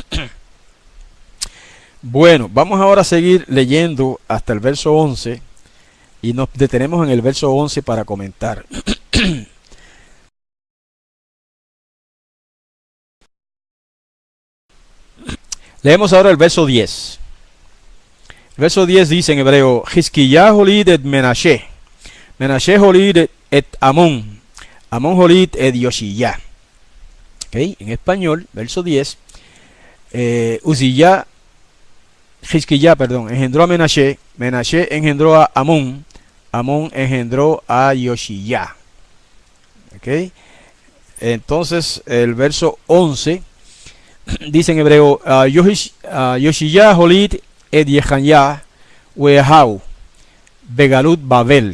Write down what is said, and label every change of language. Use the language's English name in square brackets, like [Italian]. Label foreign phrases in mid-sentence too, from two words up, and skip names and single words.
[Spanish] Bueno, vamos ahora a seguir leyendo hasta el verso 11 y nos detenemos en el verso 11 para comentar. Leemos ahora el verso 10. El verso 10 dice en hebreo, [Hebrew] חזקיה הוליד את מנשה, מנשה הוליד את אמון, אמון הוליד את יאשיה. [Spanish] ¿Okay? En español, verso 10, Hizkiyah, engendró a Menashe, Menashe engendró a Amón, Amón engendró a Yoshiyah. ¿Okay? Entonces, el verso 11 dice en hebreo, [Hebrew] יאשיה הוליד את יכניה ואחיו בגלות בבל.